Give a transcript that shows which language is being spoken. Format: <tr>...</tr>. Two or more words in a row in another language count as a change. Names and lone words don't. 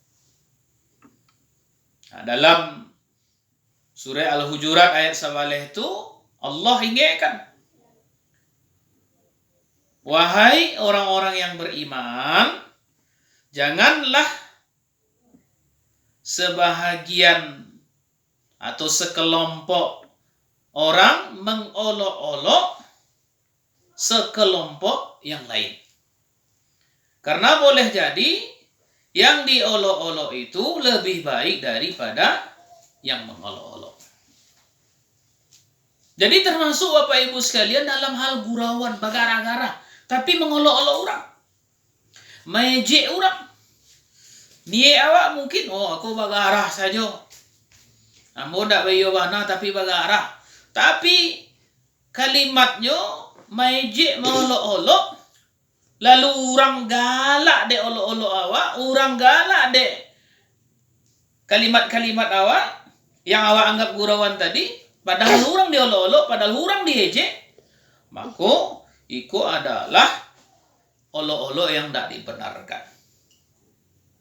<id>Nah, dalam surat Al-Hujurat ayat 11 itu Allah ingatkan, wahai orang-orang yang beriman, janganlah sebahagian atau sekelompok orang mengolok-olok sekelompok yang lain. Karena boleh jadi yang diolok-olok itu lebih baik daripada yang mengolok-olok. Jadi termasuk Bapak Ibu sekalian dalam hal gurauan, bagarah-garah, tapi mengolok-olok orang, mejek orang.</id> <min>Niat awak mungkin, oh aku bagarah saja, amo ndak bayo bana tapi bagarah.</min> <id>Tapi kalimatnya mejek mengolok-olok,</id> <min>lalu orang galak dek olok-olok awak, orang galak dek kalimat-kalimat awak</min> <id>yang awak anggap gurauan tadi, padahal orang diolok-olok, padahal orang diejek, maka itu adalah olok-olok yang tidak dibenarkan.</id>